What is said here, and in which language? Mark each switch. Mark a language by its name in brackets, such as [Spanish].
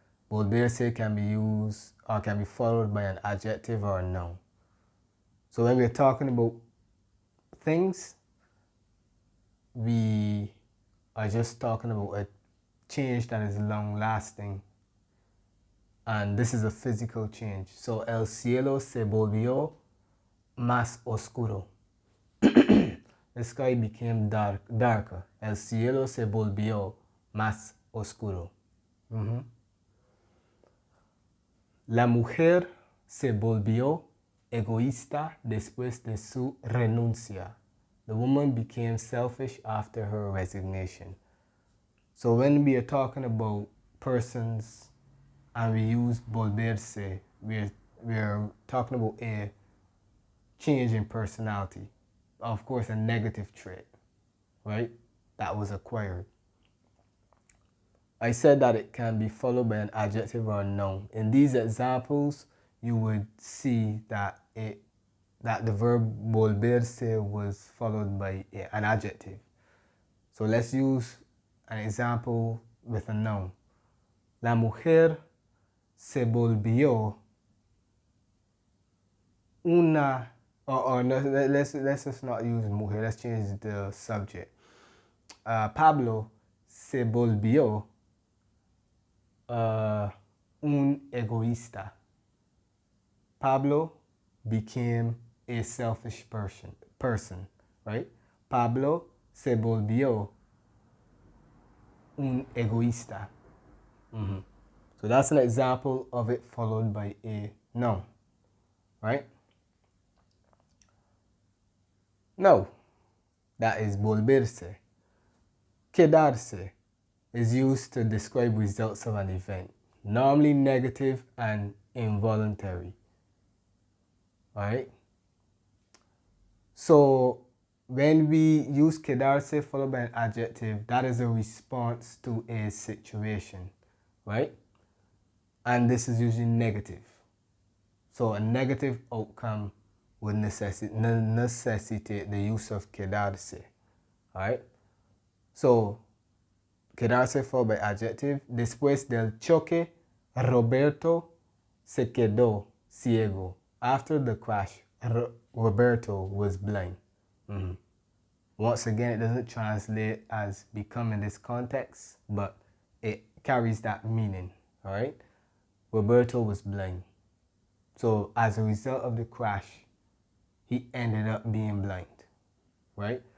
[English] Volverse can be used or can be followed by an adjective or a noun. So when we're talking about things, we are just talking about a change that is long-lasting, and this is a physical change. [Spanish] So el cielo se volvió más oscuro. [English] The sky became darker. [Spanish] El cielo se volvió más oscuro. La mujer se volvió egoísta después de su renuncia. [English] The woman became selfish after her resignation. So when we are talking about persons and we use volverse, we're talking about a change in personality. Of course, a negative trait, right? That was acquired. I said that it can be followed by an adjective or a noun. In these examples, you would see that the verb volverse was followed by an adjective. So let's use an example with a noun. [Spanish] La mujer se volvió una, [English] or no, let's just not use mujer, let's change the subject. [Spanish] Pablo se volvió un egoísta. [English] Pablo became a selfish person, right? [Spanish] Pablo se volvió un egoísta. [English] So that's an example of it followed by a noun, right? No, that is volverse. Quedarse is used to describe results of an event, normally negative and involuntary. Alright? So when we use quedarse followed by an adjective, that is a response to a situation, right? And this is usually negative. So a negative outcome would necessitate the use of quedarse. Alright? So quedarse followed by adjective. [Spanish] Después del choque, Roberto se quedó ciego. [English] After the crash, Roberto was blind. Once again, it doesn't translate as become in this context, but it carries that meaning. Alright? Roberto was blind. So as a result of the crash, he ended up being blind. Right?